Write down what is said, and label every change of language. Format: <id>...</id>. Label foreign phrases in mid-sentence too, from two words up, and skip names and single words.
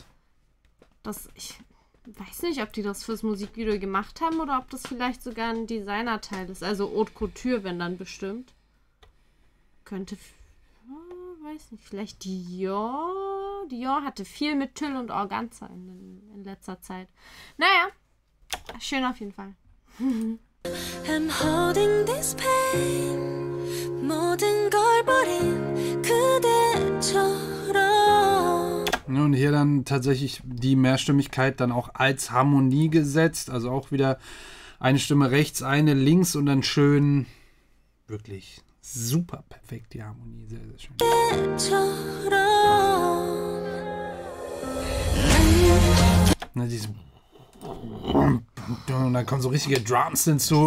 <de>Ich weiß nicht, ob die das fürs Musikvideo gemacht haben oder ob das vielleicht sogar ein Designerteil ist. Also</de> <fr>Haute Couture,</fr> <de>wenn dann bestimmt. Könnte... weiß nicht, vielleicht Dior. Dior hatte viel mit Tüll und Organza in letzter Zeit. Naja, schön auf jeden Fall.</de> <en>I'm holding this pain</en> <ko>모든 걸 버린 그대처럼.</ko> <de>Und hier dann tatsächlich die Mehrstimmigkeit dann auch als Harmonie gesetzt. Also auch wieder eine Stimme rechts, eine links und dann schön wirklich super perfekt die Harmonie. Sehr, sehr schön. Na, diesen und dann kommen so richtige Drums hinzu.</de>